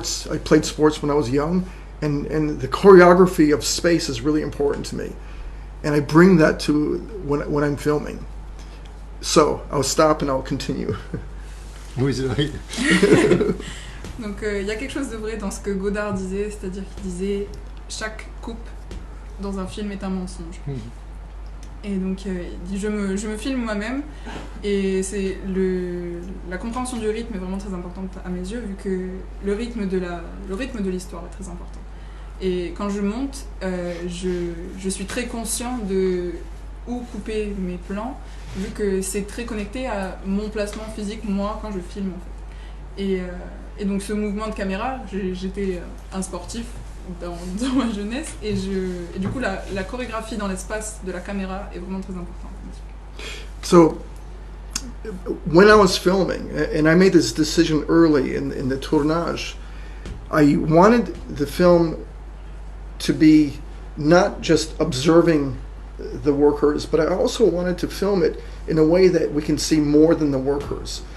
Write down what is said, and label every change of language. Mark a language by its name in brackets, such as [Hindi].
[English] I played sports when I was young, and the choreography of space is really important to me, and I bring that to when I'm filming. So I'll stop and I'll continue. [French] Oui, c'est vrai. Donc il y a quelque chose de vrai dans ce que Godard disait, c'est-à-dire qu'il disait chaque coupe dans un film est un mensonge. Et donc il dit je me filme moi-même, et c'est la compréhension du rythme est vraiment très importante à mes yeux, vu que le rythme de l'histoire est très important. Et quand je monte, je suis très conscient de où couper mes plans, vu que c'est très connecté à mon placement physique, moi, quand je filme, en fait. Et donc ce mouvement de caméra, j'étais un sportif dans ma jeunesse, et du coup la chorégraphie dans l'espace de la caméra est vraiment très importante. [English] So when I was filming, and I made this decision early in the tournage, I wanted the film to be not just observing the workers, but I also wanted to film it in a way that we can see more than the workers.